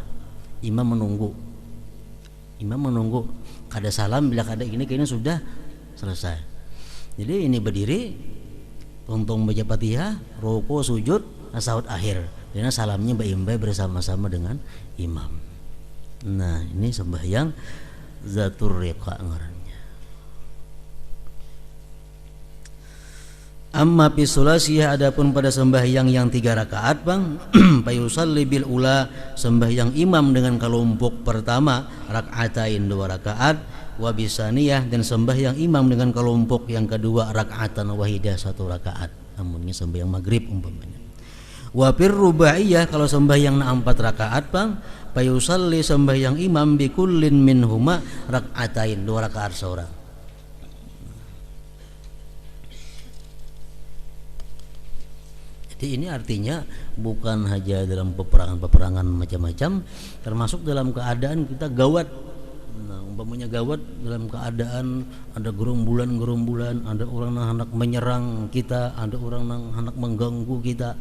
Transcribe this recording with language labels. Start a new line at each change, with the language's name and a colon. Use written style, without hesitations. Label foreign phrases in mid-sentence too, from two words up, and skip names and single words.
Banjar: Imam menunggu kada salam, bila kada ini kayaknya sudah selesai. Jadi ini berdiri, tuntung baca Fatihah, ruku, sujud, tasyahud akhir, dan salamnya baimbai bersama-sama dengan imam. Nah, ini sembahyang zatur riqa ngarannya.
Arabic: أما في الثلاثية,
Banjar: adapun pada sembahyang yang 3 rakaat bang,
Arabic: فيصلي بالأولى,
Banjar: sembahyang imam dengan kelompok pertama rakaatain 2 rakaat,
Arabic: وبالثانية,
Banjar: dan sembahyang imam dengan kelompok yang kedua
Arabic: ركعة واحدة
Banjar: 1 rakaat. Namunnya sembahyang maghrib umpamanya.
Arabic: وفي الرباعية,
Banjar: kalau sembahyang 4 rakaat bang, fayusalli, sembahyang imam
Arabic: بكل منهما ركعتين
Banjar: 2 rakaat seorang. Jadi ini artinya bukan hanya dalam peperangan macam-macam, termasuk dalam keadaan kita gawat. Nah, umpamanya gawat dalam keadaan ada gerombolan, ada orang yang hendak menyerang kita, ada orang yang hendak mengganggu kita.